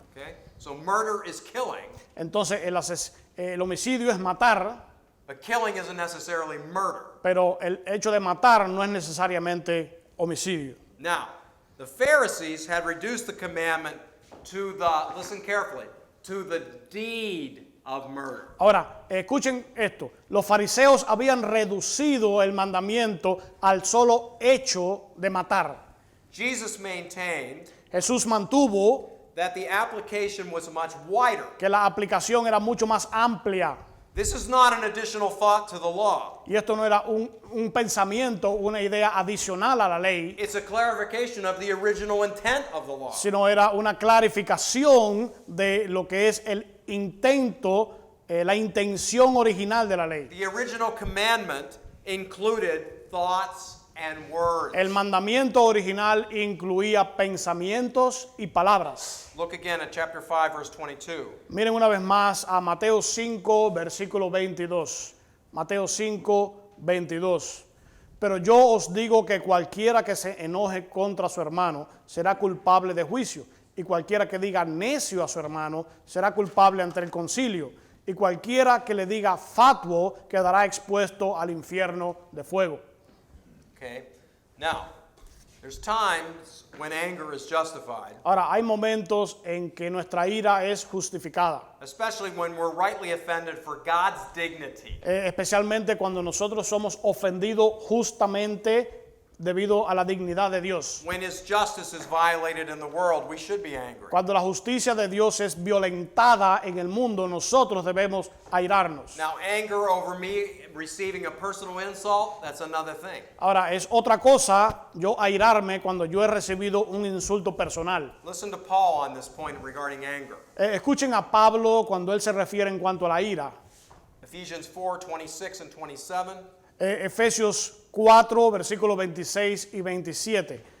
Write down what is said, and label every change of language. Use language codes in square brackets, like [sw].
[en] Okay, so murder is killing, [es] Entonces el homicidio es matar, [en] but killing isn't necessarily murder. [es] pero el hecho de matar no es necesariamente homicidio. [en] Now, the Pharisees had reduced the commandment to the, listen carefully, to the deed of murder. [es] Ahora, escuchen esto. Los fariseos habían reducido el mandamiento al solo hecho de matar. [en] Jesus maintained [es] Jesús mantuvo [en] that the application was much wider. [es] que la aplicación era mucho más amplia. [en] This is not an additional thought to the law. [es] Y esto no era un pensamiento, una idea adicional a la ley, [en] It's a clarification of the original intent of the law. [es] sino era una clarificación de lo que es el intento, la intención original de la ley. [en] The original commandment included thoughts and words. [es] El mandamiento original incluía pensamientos y palabras. [en] Look again at chapter 5, verse 22. [es] Miren una vez más a Mateo 5, versículo 22. Mateo 5, 22. Pero yo os digo que cualquiera que se enoje contra su hermano será culpable de juicio, y cualquiera que diga necio a su hermano será culpable ante el concilio, y cualquiera que le diga fatuo quedará expuesto al infierno de fuego. [en] Okay? Now, there's times when anger is justified, [es] Ahora, hay momentos en que nuestra ira es justificada, [en] especially when we're rightly offended for God's dignity. [es] especialmente cuando nosotros somos ofendidos justamente debido a la dignidad de Dios. [en] When his justice is violated in the world, we should be angry. [es] Cuando la justicia de Dios es violentada en el mundo, nosotros debemos airarnos. [en] Now, anger over me receiving a personal insult, that's another thing. [es] Ahora, es otra cosa yo airarme cuando yo he recibido un insulto personal. [en] Listen to Paul on this point regarding anger. [es] Escuchen a Pablo cuando él se refiere en cuanto a la ira. [en] Ephesians 4, 26 and 27. [es] Efesios 4, versículos 26 y 27.